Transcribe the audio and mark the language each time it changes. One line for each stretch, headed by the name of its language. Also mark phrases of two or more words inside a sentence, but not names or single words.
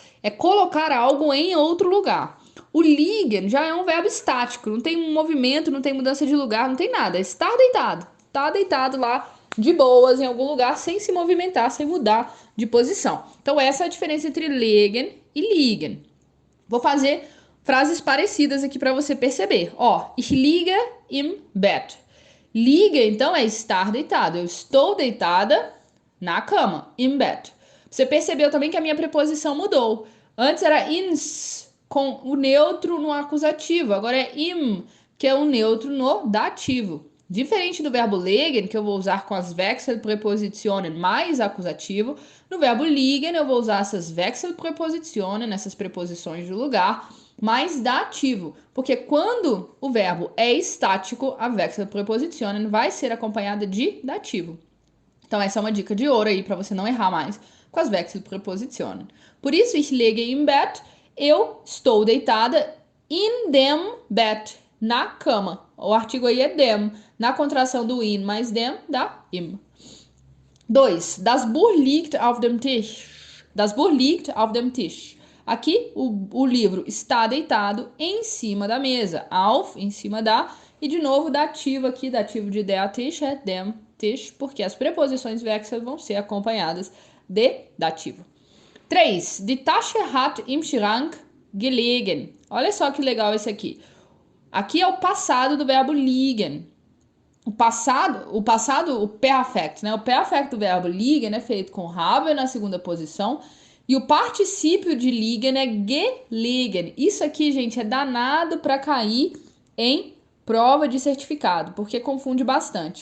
Portuguese: É colocar algo em outro lugar. O liegen já é um verbo estático, não tem um movimento, não tem mudança de lugar, não tem nada. É estar deitado. Tá deitado lá de boas em algum lugar sem se movimentar, sem mudar de posição. Então essa é a diferença entre legen e liegen. Vou fazer frases parecidas aqui para você perceber. Ó,
German: ich liege im Bett. Liege,
Portuguese: então, é estar deitado. Eu estou deitada na cama,
German: im Bett.
Portuguese: Você percebeu também que a minha preposição mudou. Antes era ins, com o neutro no acusativo. Agora é im, que é o neutro no dativo. Diferente do verbo legen, que eu vou usar com as Wechselpräpositionen mais acusativo, no verbo liegen eu vou usar essas Wechselpräpositionen, essas preposições de lugar, mais dativo, porque quando o verbo é estático, a Wechselpräpositionen vai ser acompanhada de dativo. Então essa é uma dica de ouro aí para você não errar mais com as Wechselpräpositionen. Por isso,
German: ich lege im Bett,
Portuguese: eu estou deitada
German: in dem Bett,
Portuguese: na cama. O artigo aí é dem, na contração do in mais dem, dá im. 2.
German: Das Buch liegt auf dem Tisch. Das Buch liegt auf dem Tisch.
Portuguese: Aqui o livro está deitado em cima da mesa. Auf, em cima da. E de novo, dativo aqui, dativo de
German: der Tisch
Portuguese: é
German: dem Tisch,
Portuguese: porque as preposições Wechsel vão ser acompanhadas de dativo. 3.
German: Die Tasche hat im Schrank gelegen.
Portuguese: Olha só que legal esse aqui. Aqui é o passado do verbo liegen. O perfect, né? O perfect do verbo liegen é feito com haben na segunda posição e o particípio de liegen é gelegen. Isso aqui, gente, é danado para cair em prova de certificado, porque confunde bastante.